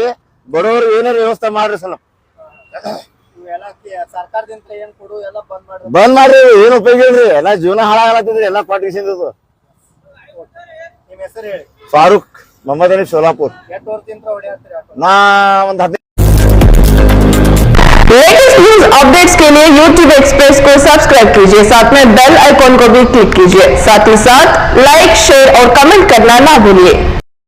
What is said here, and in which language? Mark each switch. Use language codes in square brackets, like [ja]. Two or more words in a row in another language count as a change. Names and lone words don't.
[kn] ಬಡವ್ರಿಗೆ ಏನಾರ ವ್ಯವಸ್ಥೆ ಮಾಡ್ರಿ. ಸಲ ಸರ್ಕಾರದಿಂದ ಏನ್ ಕೊಡು ಎಲ್ಲ ಬಂದ್ ಮಾಡ್ರಿ. ಏನ್ ಉಪಯೋಗ ಇಲ್ರಿ. ಎಲ್ಲಾ ಜೀವನ ಹಾಳಾಗತ್ತಿದ್ರಿ ಎಲ್ಲಾ ಪಾರ್ಟಿಷನ್. ನಿಮ್ ಹೆಸರು ಹೇಳಿ. ಫಾರೂಕ್ ಮೊಹಮ್ಮದ್ ಅಲಿ, ಸೋಲಾಪುರ್. ಎಷ್ಟು ವರ್ಷದಿಂದ ಹೊಡೆಯತ್ತೀರಿ ಆಟೋ? ನಾ ಒಂದ್ 15 [en] latest news updates [hi] के लिए YouTube एक्सप्रेस को सब्सक्राइब कीजिए, साथ में [en] bell icon [hi] को भी क्लिक कीजिए। साथ ही साथ [en] like, share [hi] और कमेंट करना ना भूलिए।